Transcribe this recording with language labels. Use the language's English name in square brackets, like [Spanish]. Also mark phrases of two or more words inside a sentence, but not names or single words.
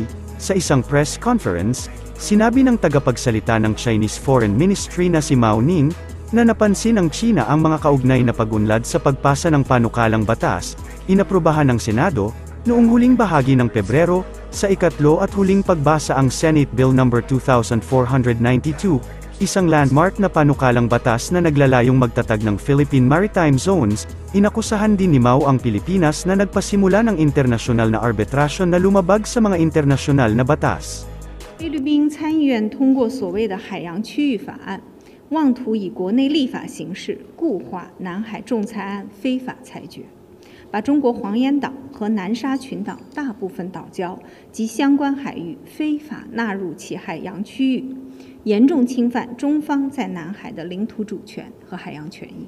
[Filipino] Sa isang press conference, sinabi ng tagapagsalita ng Chinese Foreign Ministry na si Mao Ning, na napansin ng China ang mga kaugnay na pag-unlad sa pagpasa ng panukalang batas, inaprubahan ng Senado, noong huling bahagi ng Pebrero, sa ikatlo at huling pagbasa ang Senate Bill No. 2492, isang landmark na panukalang batas na naglalayong magtatag ng Philippine Maritime Zones. Inakusahan din ni Mao ang Pilipinas na nagpasimula ng internasyonal na arbitrasyon na lumabag sa mga internasyonal na batas. [Chinese] 菲律宾参议院通过所谓的海洋区域法案，妄图以国内立法形式固化南海仲裁案非法裁决，把中国黄岩岛和南沙群岛大部分岛礁及相关海域非法纳入其海洋区域，严重侵犯中方在南海的领土主权和海洋权益。